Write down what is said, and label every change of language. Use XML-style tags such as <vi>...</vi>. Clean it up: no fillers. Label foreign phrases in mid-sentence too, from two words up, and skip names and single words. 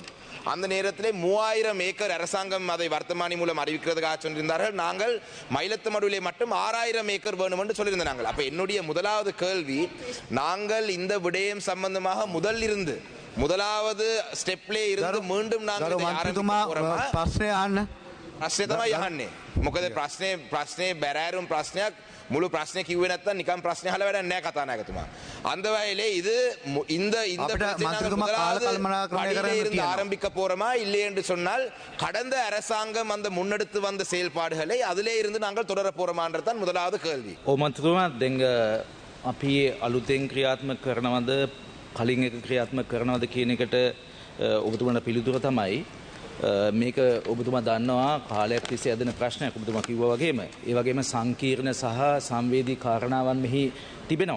<ta>அந்த நேரத்திலே 3000 ஏக்கர் அரசாங்கம் அதை வர்த்தமானி மூலம் அறிவிக்கிறதுக்காக சொல்லியிருந்தார்கள். நாங்கள் மயிலத்தமடுவிலே மட்டும் 6000 ஏக்கர் வேணும் என்று சொல்லியிருந்தாங்க. அப்ப என்னுடைய முதலாவது கேள்வி, நாங்கள் இந்த விடயம் சம்பந்தமாக முதலாவது ஸ்டெப்லே இருந்து மீண்டும் நாங்கள்</ta> <si>ප්‍රශ්නය අහන්න. ප්‍රශ්නේ තමයි යහන්නේ. මොකද ප්‍රශ්නේ බැරෑරුම් ප්‍රශ්නයක්, මුළු ප්‍රශ්නේ කිව්වේ නැත්නම් නිකන් ප්‍රශ්නේ අහලා වැඩක් නැහැ කතානායකතුමා.</si> <ta>அந்த வகையிலே இது இந்த இருந்து ஆரம்பிக்க போறோமா இல்லை என்று சொன்னால் கடந்த அரசாங்கம் அந்த முன்னெடுத்து வந்த செயல்பாடுகளை அதிலே இருந்து நாங்கள் தொடர போறோமான்றதான் முதலாவது கேள்வி.</ta> <si>මන්ත්‍රතුමා දැන් අපි අලුතෙන් ක්‍රියාත්මක කරනවද කලින් එක ක්‍රියාත්මක කරනවද කියන එකට ඔබතුමාට පිළිතුර තමයි මේක ඔබතුමා දන්නවා කාලයක් තිස්සේ ඇදෙන ප්‍රශ්නයක්. ඔබතුමා කිව්වා වගේම ඒ වගේම සංකීර්ණ සහ සංවේදී කාරණාවන් මෙහි තිබෙනවා.</si>